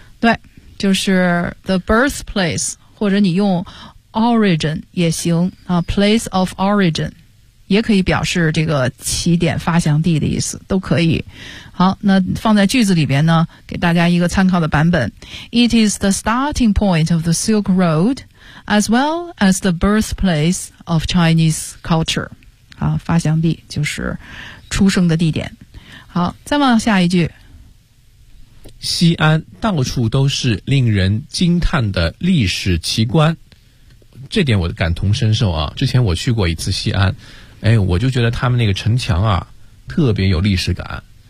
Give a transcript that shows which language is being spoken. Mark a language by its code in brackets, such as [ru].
[zh] 对，就是 [en] the birthplace， [zh] 或者你用 origin 也行啊， [en] place of origin [zh] 也可以表示这个起点发祥地的意思，都可以。好，那放在句子里边呢，给大家一个参考的版本。 [en] It is the starting point of the Silk Road as well as the birthplace of Chinese culture。 [zh] 好，发祥地就是出生的地点。好，再往下一句，西安到处都是令人惊叹的历史奇观，这点我感同身受啊！之前我去过一次西安，哎，我就觉得他们那个城墙啊，特别有历史感，